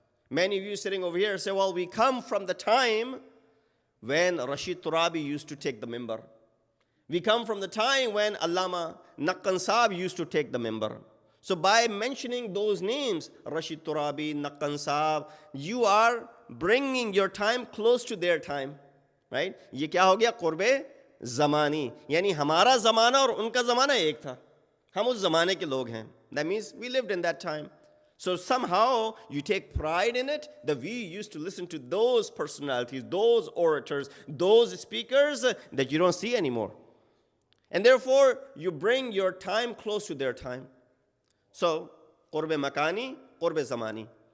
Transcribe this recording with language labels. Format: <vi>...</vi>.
<en>Many of you sitting over here say, well, we come from the time when Rashid Turabi used to take the mimbar. We come from the time when Allama Naqan Saab used to take the mimbar. So by mentioning those names, Rashid Turabi, Naqan Saab, you are bringing your time close to their time.</en> <hi>Right? ये क्या हो गया? Qurbe zamani. यानी हमारा ज़माना और उनका ज़माना एक था. हम उस ज़माने के लोग हैं.</hi> <en>That means we lived in that time. So somehow you take pride in it that we used to listen to those personalities, those orators, those speakers that you don't see anymore. And therefore you bring your time close to their time. So qurbe makani, qurbe zamani.</en>